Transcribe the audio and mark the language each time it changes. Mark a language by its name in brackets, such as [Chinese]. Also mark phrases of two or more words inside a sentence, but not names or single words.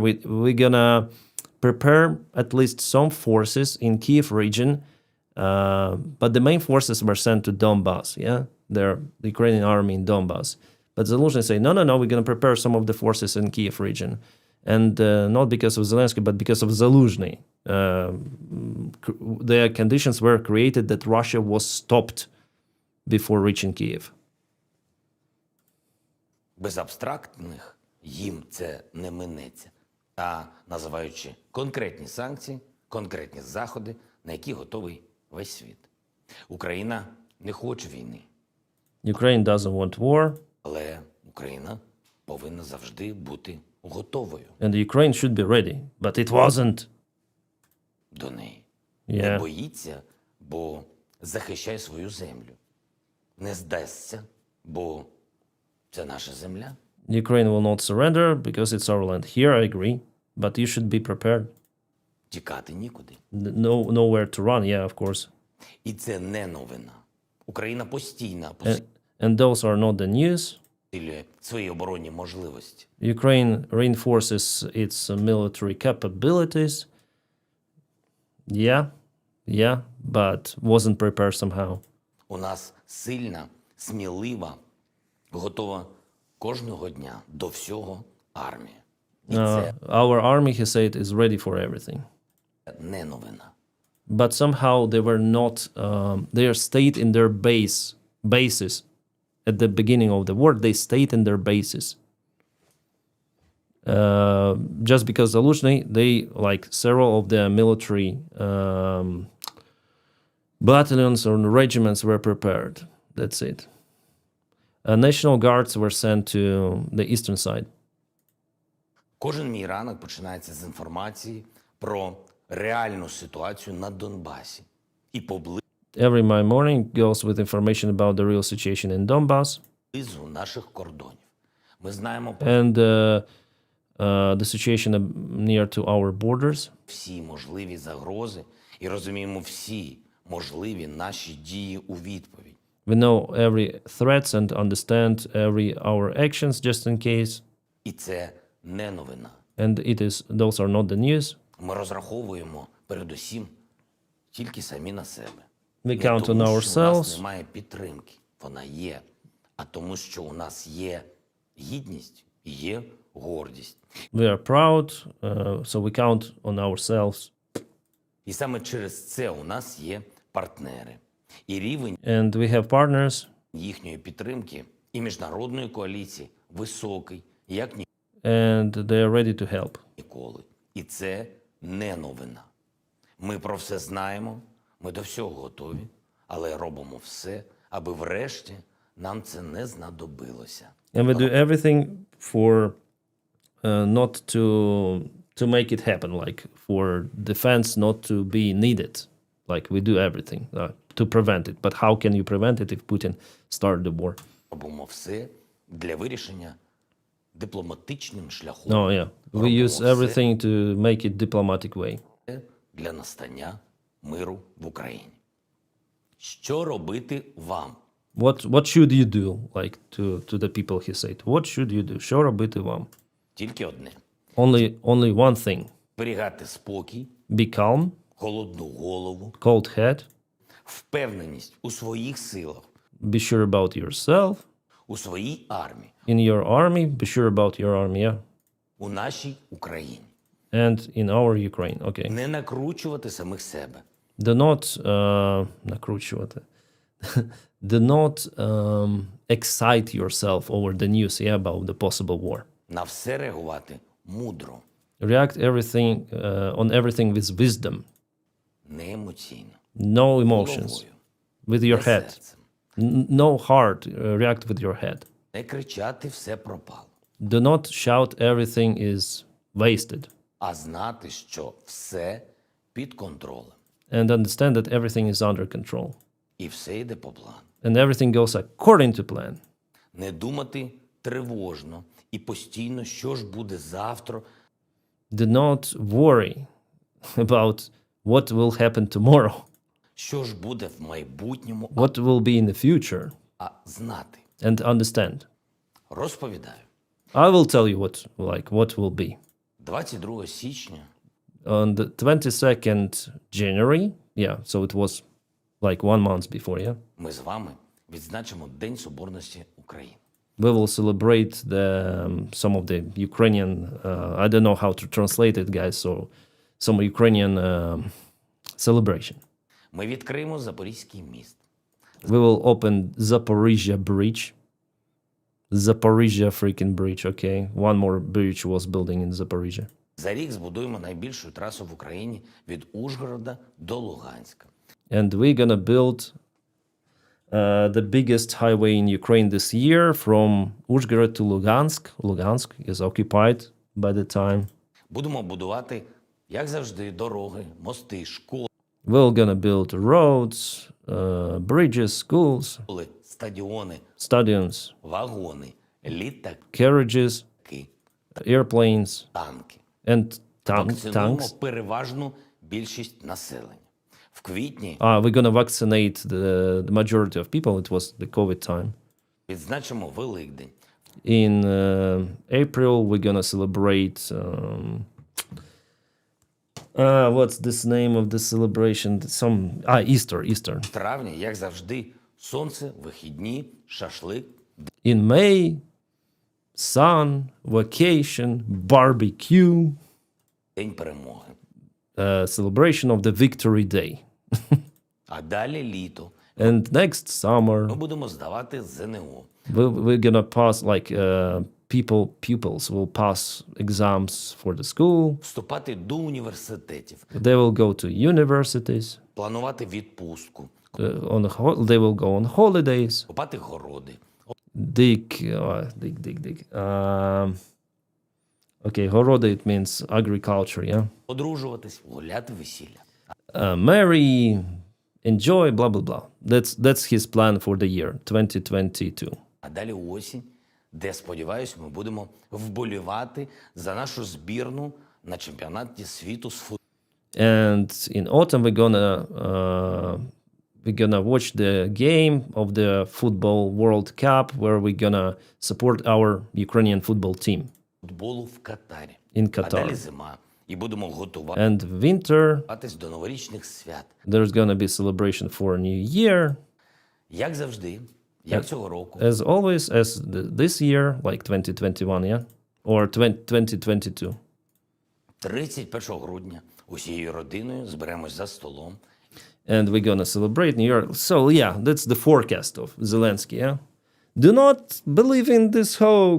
[English] We're gonna prepare at least some forces in Kyiv region, but the main forces were sent to Donbass, the Ukrainian army in Donbass. But Zelenskyy said, no, we're gonna prepare some of the forces in Kyiv region. And not because of Zelenskyy, but because of Zelenskyy. The conditions were created that Russia was stopped before reaching Kyiv. [Ukrainian] Без абстрактних їм це не минеться, а називаючи конкретні санкції, конкретні заходи, на які готовий весь світ. Україна не хоче війни. [English] Ukraine doesn't want war. [Ukrainian] Але Україна повинна завжди бути готовою. [English] And Ukraine should be ready, but it wasn't. [Ukrainian] До неї. [English] Yeah. [Ukrainian] Не боїться, бо захищає свою землю. Не здасться, бо це наша земля. [English] Ukraine will not surrender because it's our land. Here I agree, but you should be prepared. [Ukrainian] Тікати нікуди. [English] Nowhere to run, yeah, of course. [Ukrainian] І це не новина. Україна постійно [English] And those are not the news. [Ukrainian] посилює свої оборонні можливості. [English] Ukraine reinforces its military capabilities. Yeah, but wasn't prepared somehow. [Ukrainian] У нас сильна, смілива, готова кожного дня до всього армія. І це [English] Our army, he said, is ready for everything. [Ukrainian] не новина. [English] But somehow they were not, they stayed in their bases. At the beginning of the war, they stayed in their bases. Just because Zelenskyy, they, like several of the military battalions or regiments were prepared. That's it. National guards were sent to the eastern side. [Ukrainian] Кожен мій ранок починається з інформації про реальну ситуацію на Донбасі і поблизу [English] Every my morning goes with information about the real situation in Donbass [Ukrainian] наших кордонів. Ми знаємо [English] and the situation near to our borders. [Ukrainian] всі можливі загрози і розуміємо всі можливі наші дії у відповідь. [English] We know every threats and understand every our actions just in case. [Ukrainian] І це не новина. [English] And those are not the news. [Ukrainian] Ми розраховуємо передусім тільки самі на себе. [English] We [Ukrainian] Не [English] count on [Ukrainian] тому, що у нас [English] ourselves. [Ukrainian] немає підтримки, вона є, а тому, що у нас є гідність і є гордість. [English] We are proud, so we count on ourselves. [Ukrainian] І саме через це у нас є партнери. І рівень [English] And we have partners, [Ukrainian] їхньої підтримки і міжнародної коаліції високий, як [English] and they are ready to help. [Ukrainian] ніколи. І це не новина. Ми про все знаємо, ми до всього готові, але робимо все, аби врешті нам це не знадобилося. [English] And we do everything for not to make it happen, like for defense not to be needed. Like we do everything to prevent it. But how can you prevent it if Putin started the war? [Ukrainian] Робимо все для вирішення дипломатичним шляхом. [English] Oh, yeah. We [Ukrainian] Робимо [English] use [Ukrainian] все [English] everything to make it diplomatic way. [Ukrainian] для настання миру в Україні. Що робити вам? [English] What should you do? Like to the people, he said. What should you do? [Ukrainian] Що робити вам? Тільки одне. [English] Only one thing. [Ukrainian] Зберігати спокій, [English] Be calm, [Ukrainian] холодну голову, [English] cold head, [Ukrainian] впевненість у своїх силах, [English] be sure about yourself, [Ukrainian] у своїй армії, [English] in your army, be sure about your army, yeah. [Ukrainian] у нашій Україні. [English] And in our Ukraine, okay. [Ukrainian] Не накручувати самих себе. [English] Do not накручувати. do not excite yourself over the news about the possible war. [Ukrainian] На все реагувати мудро, [English] React on everything with wisdom, [Ukrainian] не емоційно, [English] no emotions, [Ukrainian] головою, [English] with your [Ukrainian] не [English] head. [Ukrainian] серцем. [English] No heart, react with your head. [Ukrainian] Не кричати «все пропало», [English] Do not shout everything is wasted, [Ukrainian] а знати, що все під контролем [English] and understand that everything is under control, [Ukrainian] і все йде по плану. [English] and everything goes according to plan. [Ukrainian] Не думати тривожно і постійно, що ж буде завтра, [English] Do not worry about what will happen tomorrow, [Ukrainian] що ж буде в майбутньому, [English] what will be in the future, [Ukrainian] а знати. [English] and understand. [Ukrainian] Розповідаю. [English] I will tell you what will be. [Ukrainian] 22 січня [English] On the 22nd January, so it was like 1 month before, [Ukrainian] ми з вами відзначимо День Соборності України. [English] we will celebrate some of the Ukrainian, I don't know how to translate it, guys, so some Ukrainian celebration. [Ukrainian] Ми відкриємо Запорізький міст. [English] We will open Zaporizhia Bridge. Zaporizhia freaking bridge, okay. One more bridge was building in Zaporizhia. [Ukrainian] За рік збудуємо найбільшу трасу в Україні від Ужгорода до Луганська. [English] And we're gonna build the biggest highway in Ukraine this year from Uzhgorod to Lugansk. Lugansk is occupied by the time. [Ukrainian] Будемо будувати, як завжди, дороги, мости, школи, [English] We're gonna build roads, bridges, schools, [Ukrainian] стадіони, [English] stadiums, [Ukrainian] вагони, літаки, [English] carriages, airplanes, [Ukrainian] танки. [English] and [Ukrainian] Вакцинуємо [English] tanks. [Ukrainian] переважну більшість населення. В квітні [English] We're gonna vaccinate the majority of people. It was the COVID time. [Ukrainian] відзначимо Великдень. [English] In April, we're gonna celebrate. What's this name of the celebration? Easter. [Ukrainian] В травні, як завжди, сонце, вихідні, шашлик. [English] In May, sun, vacation, barbecue, [Ukrainian] День перемоги. [English] celebration of the Victory Day. [Ukrainian] А далі літо. [English] And next summer, [Ukrainian] Ми будемо здавати ЗНО. [English] we're gonna pass pupils will pass exams for the school. [Ukrainian] Вступати до університетів. [English] They will go to universities. [Ukrainian] Планувати відпустку. [English] They will go on holidays. [Ukrainian] Копати городи. [English] Dig. Okay, horoda, it means agriculture, yeah. [Ukrainian] Одружуватись, гуляти весілля. [English] Marry, enjoy, blah, blah, blah. That's his plan for the year, 2022. [Ukrainian] А далі осінь, де, сподіваюсь, ми будемо вболівати за нашу збірну на чемпіонаті світу з футболу. [English] And in autumn, we're gonna watch the game of the Football World Cup, where we're gonna support our Ukrainian football team [Ukrainian] Футболу в Катарі. [English] in [Ukrainian] А далі [English] Qatar. [Ukrainian] зима. І будемо готуватись [English] And winter, [Ukrainian] до новорічних свят. [English] there's gonna be celebration for New Year. [Ukrainian] Як завжди, як цього року, [English] As always, as this year, like 2021, yeah? Or 2022. [Ukrainian] 31 грудня усією родиною зберемось за столом. [English] And we're gonna celebrate New Year. So, yeah, that's the forecast of Zelenskyy, yeah? Do not believe in this hoax.